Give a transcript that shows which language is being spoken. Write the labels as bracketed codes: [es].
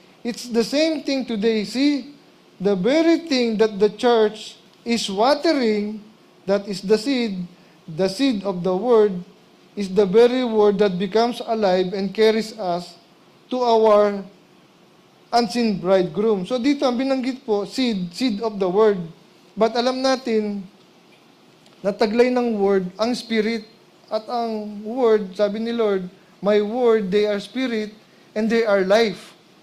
[en] It's the same thing today. See, the very thing that the church is watering, that is the seed of the word, is the very word that becomes alive and carries us to our unseen bridegroom. [tl] So dito ang binanggit po, seed of the word. But alam natin, nataglay ng word ang spirit. At ang word, sabi ni Lord, [en] my word, they are spirit and they are life.